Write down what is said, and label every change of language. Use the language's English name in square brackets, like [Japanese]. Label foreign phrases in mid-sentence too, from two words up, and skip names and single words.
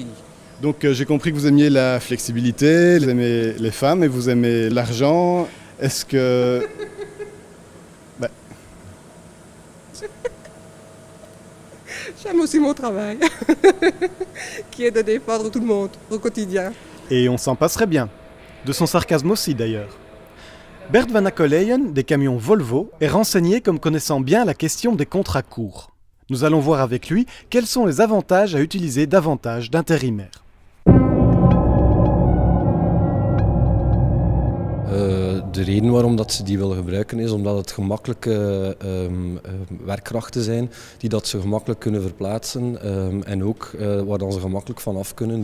[French] Donc j'ai compris que vous aimiez la flexibilité, vous aimez les femmes et vous aimez l'argent. Est-ce que... J'aime aussi mon travail, qui est de défendre tout le monde au quotidien. Et on s'en passerait bien. De son sarcasme aussi d'ailleurs. Bert van Akkeleyen, des camions Volvo, est renseigné comme connaissant bien la question des contrats courts. Nous allons voir avec lui quels sont les avantages à utiliser davantage d'intérimaires. [Dutch] De reden waarom dat ze die willen gebruiken is omdat het gemakkelijke werkkrachten zijn die dat ze gemakkelijk kunnen verplaatsen en ook waar dan ze gemakkelijk van af kunnen.